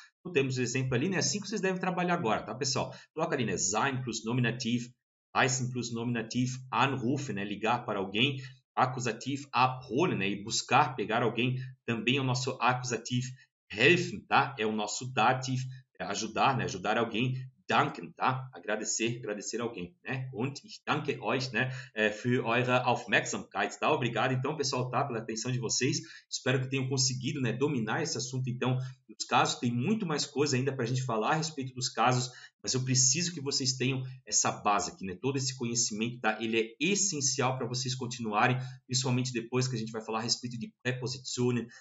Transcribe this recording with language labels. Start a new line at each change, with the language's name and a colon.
Portuguese: Então, temos o exemplo ali, né, assim que vocês devem trabalhar agora, tá, pessoal? Coloca ali, né, sein plus nominativ, heißen plus nominativ, anrufen, né, ligar para alguém, acusativo, abholen, né, e buscar, pegar alguém, também é o nosso acusativo, helfen, tá? É o nosso dativ, ajudar, né, ajudar alguém, danken, tá? Agradecer alguém, né?
German: Und ich danke euch, né, für eure Aufmerksamkeit, tá?
Portuguese: Obrigado, então, pessoal, tá? Pela atenção de vocês. Espero que tenham conseguido, né, dominar esse assunto, então, dos casos. Tem muito mais coisa ainda para a gente falar a respeito dos casos, mas eu preciso que vocês tenham essa base aqui, né? Todo esse conhecimento, tá? Ele é essencial para vocês continuarem, principalmente depois que a gente vai falar a respeito de prepositionen.